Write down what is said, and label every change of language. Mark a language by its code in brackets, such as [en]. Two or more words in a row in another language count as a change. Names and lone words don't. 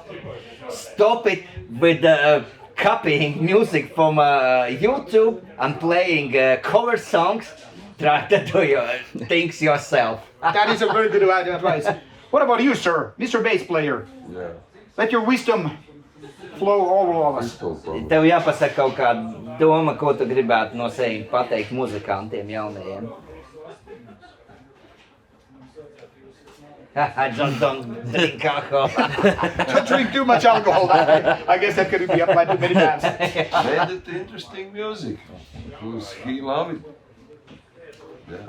[en] Stop it with copying music from YouTube and playing cover songs. Try to do your things yourself. That is a very good advice. What about you, sir, Mr. Bass Player? Yeah. Let your wisdom flow all of us. [lv] Tev jāpasaka kaut kāda doma, ko tu gribētu no sevis pateikt muzikantiem jaunajiem. [en] Don't drink alcohol. Don't drink too much alcohol. I guess that could be applied to many bands. Made it interesting music. He loved it. Yeah.